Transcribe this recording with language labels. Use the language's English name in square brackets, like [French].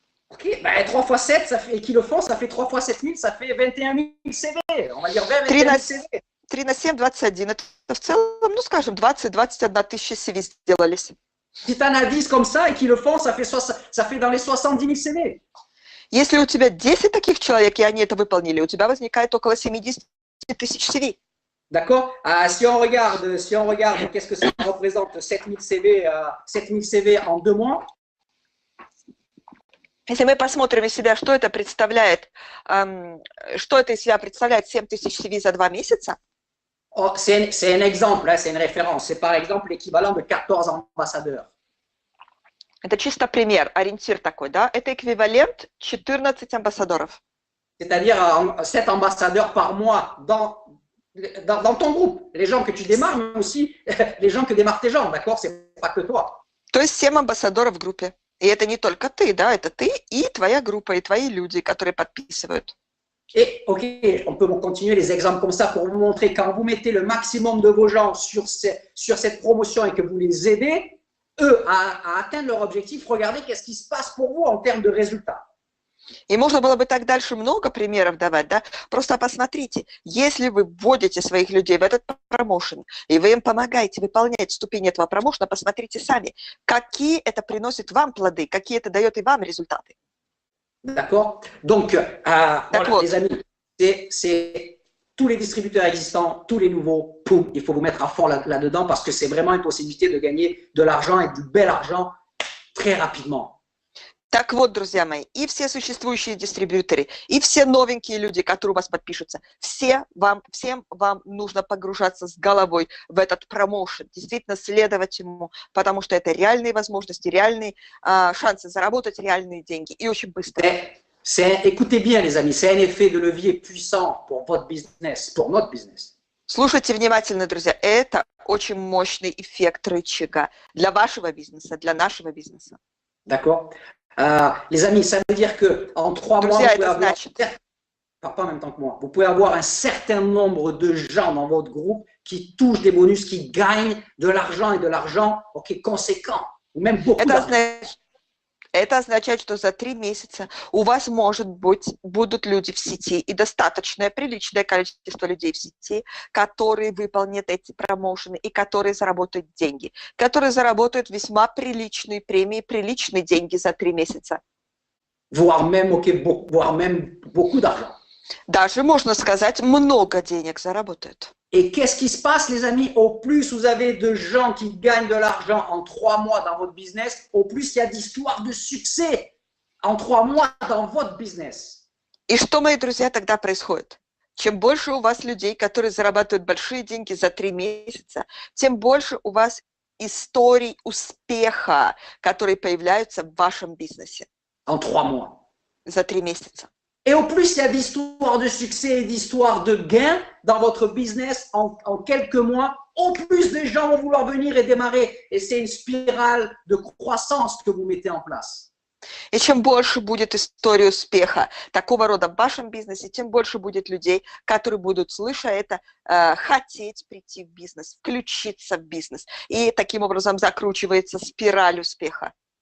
[French] ok, ben 3 fois 7, ça fait, et qui le font, ça fait 3 fois 7 000, ça fait 21 000 CV. On va dire 20-21 000 CV. [Russian] 3 на 7, 21. Это в целом, ну скажем, 20-21 тысяча CV сделались. [French] Si tu en as 10 comme ça et qui le font, ça fait dans les 70 000 CV. [Russian] Если у тебя 10 таких человек, и они это выполнили, у тебя возникает около 70 тысяч CV. [French] D'accord? Si on regarde, qu'est-ce que ça représente 7000 CV en 2 mois? [Russian] Если мы посмотрим из себя, что это представляет, что это из себя представляет 7000 CV за 2 месяца, [French] Oh, c'est un exemple, hein, c'est une référence. C'est par exemple l'équivalent de 14 ambassadeurs. [Russian] это чисто пример, ориентир такой, да, это эквивалент 14 амбассадоров. [French] C'est-à-dire 7 ambassadeurs par mois dans ton groupe. Les gens que tu démarres, mais aussi les gens que démarrent tes gens, d'accord? C'est pas que toi. [Russian] То есть 7 амбассадоров в группе. И это не только ты, да, это ты и твоя группа, и твои люди, которые подписывают. [French] Et ok, on peut continuer les exemples comme ça pour vous montrer quand vous mettez le maximum de vos gens sur cette promotion et que vous les aidez, eux, à atteindre leur objectif, regardez qu'est-ce qui se passe pour vous en termes de résultats. [Russian] И можно было бы так дальше много примеров давать, да? Просто посмотрите, если вы вводите своих людей в этот промоушен, и вы им помогаете выполнять ступени этого промоушена, посмотрите сами, какие это приносит вам плоды, какие это дает и вам результаты. [French] D'accord? Donc, voilà, les amis, c'est tous les distributeurs existants, tous les nouveaux, poum, il faut vous mettre à fond là-dedans parce que c'est vraiment une possibilité de gagner de l'argent et du bel argent très rapidement. [Russian] Так вот, друзья мои, и все существующие дистрибьюторы, и все новенькие люди, которые у вас подпишутся, всем вам нужно погружаться с головой в этот промоушен, действительно следовать ему, потому что это реальные возможности, реальные шансы заработать реальные деньги и очень быстро. [French] Écoutez bien, les amis, c'est un effet de levier puissant pour votre business, pour notre business. [Russian] Слушайте внимательно, друзья, это очень мощный эффект рычага для вашего бизнеса, для нашего бизнеса. [French] D'accord? Les amis, ça veut dire qu'en 3 mois, pas en même temps que moi, vous pouvez avoir un certain nombre de gens dans votre groupe qui touchent des bonus, qui gagnent de l'argent et de l'argent conséquent, ou même beaucoup d'argent. [Russian] Это означает, что за 3 месяца у вас, может быть, будут люди в сети и достаточное, приличное количество людей в сети, которые выполнят эти промоушены и которые заработают деньги, которые заработают весьма приличные премии, приличные деньги за 3 месяца. [French] Voire même beaucoup d'argent. [Russian] Даже, можно сказать, много денег заработают. [French] Et qu'est-ce qui se passe, les amis? Au plus vous avez de gens qui gagnent de l'argent en 3 mois dans votre business, au plus il y a d'histoires de succès en 3 mois dans votre business. [Russian] И что, мои друзья, тогда происходит? Чем больше у вас людей, которые зарабатывают большие деньги за 3 месяца, тем больше у вас историй успеха, которые появляются в вашем бизнесе. [French] En 3 mois. [Russian] За 3 месяца. [French] Et au plus, il y a d'histoires de succès et d'histoires de gains dans votre business en quelques mois, au plus les gens vont vouloir venir et démarrer. Et c'est une spirale de croissance que vous mettez en place. [Russian] И чем больше будет история успеха такого рода в вашем бизнесе, тем больше будет людей, которые будут, слыша это, хотеть прийти в бизнес, включиться в бизнес. И таким образом закручивается спираль успеха.